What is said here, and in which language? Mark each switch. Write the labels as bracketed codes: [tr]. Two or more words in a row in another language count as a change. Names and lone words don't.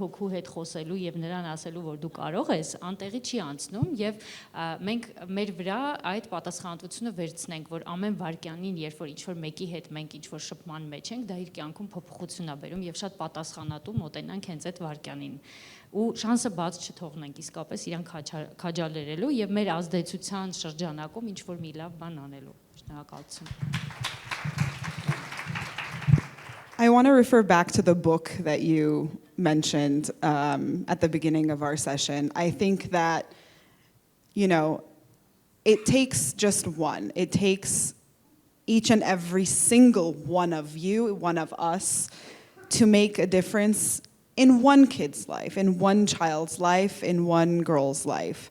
[hy] հոգու հետ խոսելու եւ նրան ասելու, որ դու կարող ես, անտեղի չի անցնում եւ մենք մեր վրա այդ պատասխանատվությունը վերցնենք, որ ամեն վարքյանին, երբ որ ինչ որ մեկի հետ մենք ինչ որ շփման մեջ ենք, դա իր կյանքում փոփոխություն է բերում եւ շատ պատասխանատու մոտենանք հենց այդ վարքյանին ու շանսը բաց չթողնենք իսկապես իրան քաջալերելու եւ մեր ազդեցության շրջանակում ինչ որ մի լավ բան անելու։ Շնորհակալություն։ [en] I want to refer back to the book that you mentioned at the beginning of our session. I think that, it takes just one. It takes each and every single one of you, one of us, to make a difference in one kid's life, in one child's life, in one girl's life.